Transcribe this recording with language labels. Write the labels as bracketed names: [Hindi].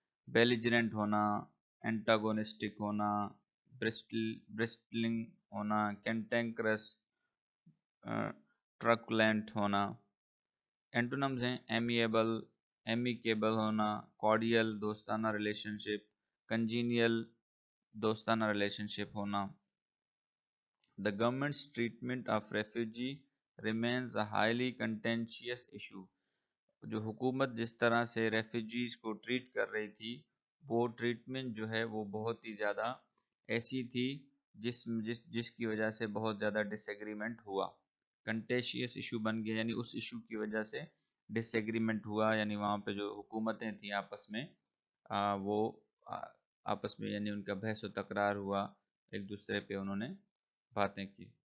[English] Belligerent होना, antagonistic होना, bristling होना, कैंटेंक्रस, ट्रकुलेंट होना। एंटोनम्स हैं एमिएबल, एमिकेबल होना, कॉर्डियल दोस्ताना रिलेशनशिप, कंजीनियल दोस्ताना रिलेशनशिप होना। The government's treatment of refugee remains a highly contentious issue. [Hindi] जो हुकूमत जिस तरह से रेफ्यूजीज को ट्रीट कर रही थी, वो ट्रीटमेंट जो है वो बहुत ही ज़्यादा ऐसी थी जिसकी वजह से बहुत ज़्यादा डिसएग्रीमेंट हुआ। कंटेशियस इशू बन गया यानी उस इशू की वजह से डिसएग्रीमेंट हुआ, यानी वहाँ पे जो हुकूमतें थी आपस में वो आ, आपस में यानी उनका बहस व तकरार हुआ, एक दूसरे पे उन्होंने बातें की।